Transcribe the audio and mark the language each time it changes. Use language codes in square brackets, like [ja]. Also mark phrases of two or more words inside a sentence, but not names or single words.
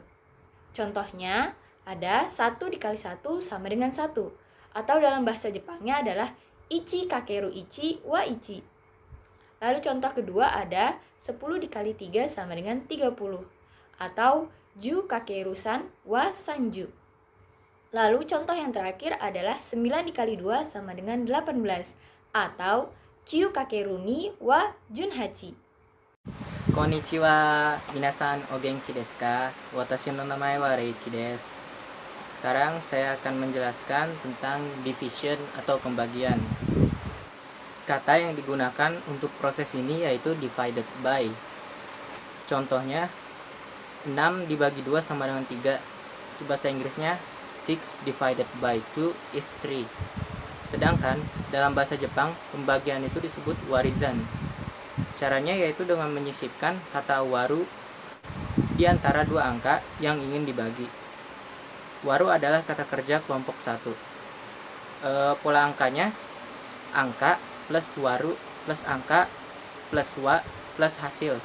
[id] Contohnya ada 1 dikali 1 sama dengan 1, atau dalam bahasa Jepangnya adalah [ja] 一掛ける一は一. [id] Lalu contoh kedua ada 10 dikali 3 sama dengan 30, atau [ja] 十掛ける三は三十. [id] Lalu contoh yang terakhir adalah 9 dikali 2 sama dengan 18, atau [ja] 九掛ける二は十八. こんにちは、皆さんお元気ですか? 私の名前はReikiです. [id] Sekarang saya akan menjelaskan tentang division atau pembagian. Kata yang digunakan untuk proses ini yaitu [en] divided by. [id] Contohnya, 6 dibagi 2 sama dengan 3. Itu bahasa Inggrisnya [en] 6 divided by 2 is 3. [id] Sedangkan dalam bahasa Jepang, pembagian itu disebut warizan. Caranya yaitu dengan menyisipkan kata waru di antara dua angka yang ingin dibagi. Waru adalah kata kerja kelompok 1. Pola angkanya angka plus waru plus angka plus wa plus hasil.